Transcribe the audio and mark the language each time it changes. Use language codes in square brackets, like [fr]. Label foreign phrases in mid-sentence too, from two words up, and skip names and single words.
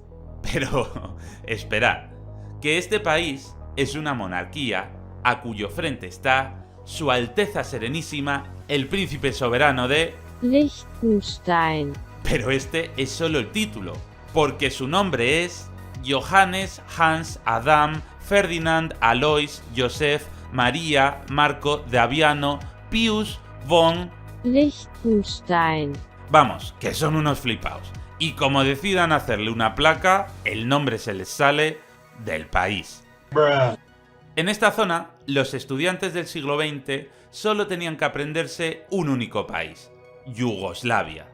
[es] Pero, esperad, que este país es una monarquía a cuyo frente está Su Alteza Serenísima, el Príncipe Soberano de Liechtenstein. Pero este es solo el título, porque su nombre es Johannes Hans Adam Ferdinand Alois Joseph Maria Marco Daviano Pius von Liechtenstein. Vamos, que son unos flipaos. Y como decidan hacerle una placa, el nombre se les sale del país. En esta zona, los estudiantes del siglo XX solo tenían que aprenderse un único país, Yugoslavia.